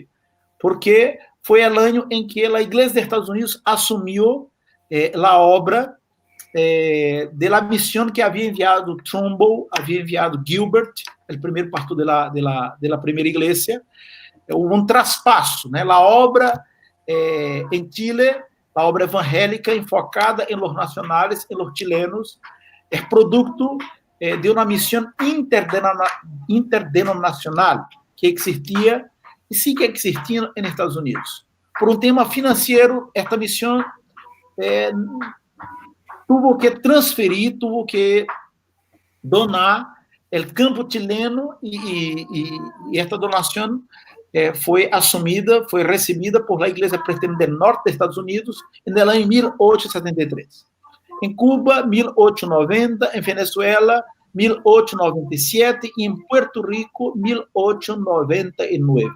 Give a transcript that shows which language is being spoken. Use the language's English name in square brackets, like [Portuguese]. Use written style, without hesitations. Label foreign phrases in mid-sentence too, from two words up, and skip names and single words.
[Portuguese] Porque foi o ano em que a igreja dos Estados Unidos assumiu a obra da missão que havia enviado Trumbull, havia enviado Gilbert, o primeiro pastor da primeira igreja. Houve um traspasso, né? A obra em Chile, a obra evangélica enfocada em [Spanish] los nacionales, [Portuguese] em [Spanish] los chilenos, [Portuguese] é produto de uma missão interdenominacional que existia e sigue existindo nos Estados Unidos. Por um tema financeiro, esta missão [Spanish] tuvo que [Portuguese] transferir, [Spanish] tuvo que donar [Portuguese] o campo chileno e esta donação foi assumida, foi recebida por a Igreja Presbiteriana do Norte dos Estados Unidos no ano 1873. Em Cuba, 1890, em Venezuela, 1897 e em Puerto Rico, 1899.